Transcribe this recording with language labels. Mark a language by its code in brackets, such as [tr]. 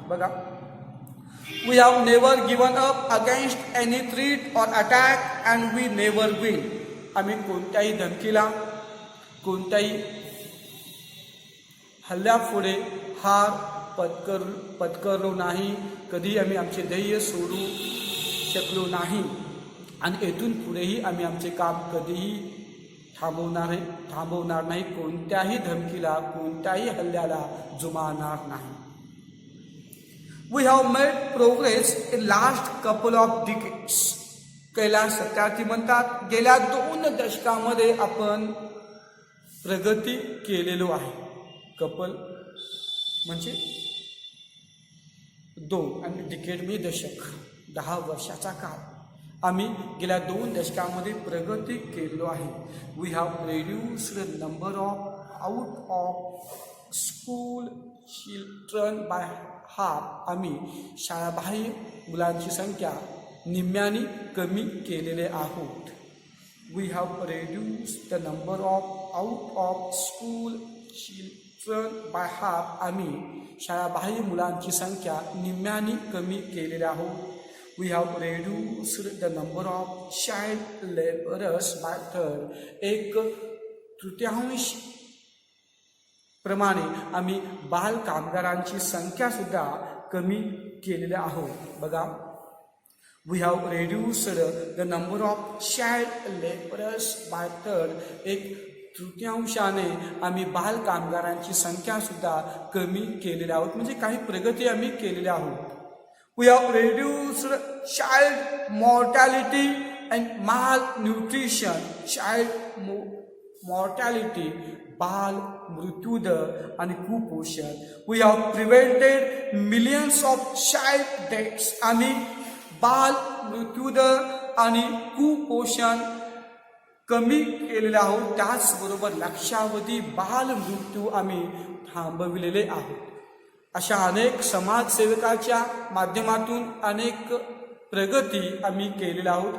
[en] बघा We have never given up against any threat or attack and we never will. [mr] आम्ही कोणत्याही धमकीला, कोणत्याही हल्ल्यापुढे हार पत्करलो नाही, कधी आम्ही आमचे ध्येय सोडू शकलो नाही आणि येथून पुढेही आम्ही आमचे काम कधीही थांबवणार नाही, कोणत्याही धमकीला, कोणत्याही हल्ल्याला जुमानणार नाही. [en] We have made progress in last couple of decades. [mr] Kailas Satyarthi म्हणतात गेल्या 2 दशकामध्ये आपण प्रगती केलेलो आहे. कपल म्हणजे 2 आणि डिकेड म्हणजे दशक, 10 वर्षाचा काळ. आम्ही गेल्या 2 दशकामध्ये प्रगती केलेलो आहे. [en] We have reduced number of out of school children by half. [mr] आम्ही शाळाबाह्य मुलांची संख्या निम्म्याने कमी केलेले आहोत. [en] We have reduced the number of out of school children by half. [mr] आम्ही शाळाबाह्य मुलांची संख्या निम्म्याने कमी केलेली आहोत. [en] We have reduced the number of child laborers by third. [mr] 1/3 प्रमाणे आम्ही बाल कामगारांची संख्या सुद्धा कमी केलेली आहोत. [en] बघा, we have reduced the number of child laborers by third. [mr] 1/3 आम्ही बाल कामगारांची संख्या सुद्धा कमी केलेली आहोत. म्हणजे काही प्रगती आम्ही केलेली आहोत. [en] We have reduced child mortality and malnutrition. [mr] Child mortality, बाल मृत्यूदर आणि कुपोषण. [en] We have prevented millions of child deaths. [mr] आम्ही बाल मृत्यूदर आणि कुपोषण कमी केलेले आहोत. त्याचबरोबर लक्षावधी बाल मृत्यू आम्ही थांबविलेले आहोत. अशा अनेक समाजसेवकाच्या माध्यमातून अनेक प्रगती आम्ही केलेल्या आहोत.